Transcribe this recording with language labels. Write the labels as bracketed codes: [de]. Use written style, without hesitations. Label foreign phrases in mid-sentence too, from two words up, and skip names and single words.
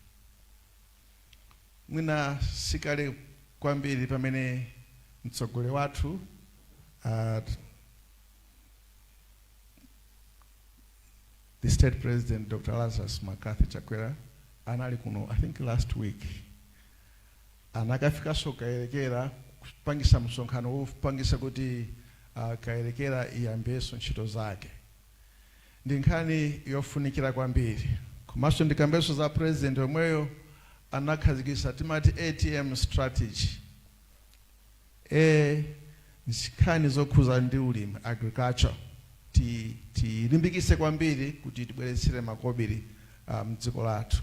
[ny] Mwina sikale kwambiri pamene mtsogoleri wathu [en] the state president Dr. [ny] Lazarus Makathi Chakwera anali kuno, [en] I think last week, [ny] anakafika kayerekera kupangisa msonkhano kupangisa kuti kayerekera iyambeso ntchito zake. Ndi nkhani yofunikira kwambiri, komanso ndikambeso za president omweyo anakhazikisa timati [en] ATM strategy, [ny] nkhani zokhuza ndi ulimi, agriculture, tilimbikise kwambiri kuti tibweretsere makobiri mdziko lathu.